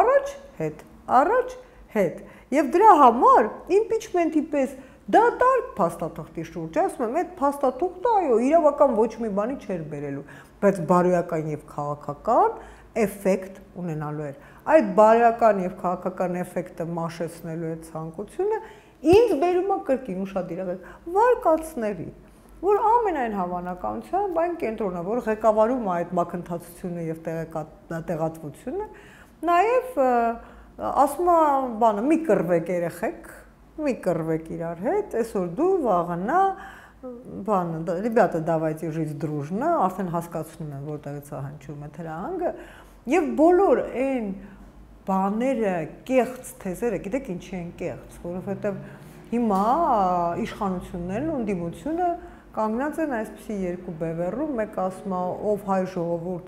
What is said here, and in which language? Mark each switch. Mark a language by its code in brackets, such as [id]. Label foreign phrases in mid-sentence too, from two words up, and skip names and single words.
[hy] առաջ, հետ եւ դրա համար իմպիչմենտի պես դատարկ փաստաթղթի շուրջ, ասում եմ, այդ փաստաթուղթը այո, իրավական ոչ մի բանի չէր բերելու, բայց բարոյական եւ քաղաքական էֆեկտ ունենալու էր։ Այդ բարոյական եւ քաղաքական էֆեկտը մաշեցնելու այդ ցանկությունը ինձ բերում է կրկին ուշադիր եղեք վարկածների։ որ ամենայն հավանականությամբ այն կենտրոնը, որ ղեկավարում է այդ մակընթացությունը եւ տեղատվությունը, նաեւ ասում է բանը մի կռվեք երեխեք, մի կռվեք իրար հետ, այսօր դու վաղանա բանը, [ru] ребята, давайте жить дружно, [hy] արդեն հասկացնում են որտեղից է հնչում է թրահանգը, եւ բոլոր այն բաները, կեղծ թեզերը, գիտեք ինչի են կեղծ, որովհետեւ հիմա իշխանություններն ու ընդդիմությունը կանգնած են այսպիսի երկու բևեռում, մեկ ասում է ով հայ ժողովուրդ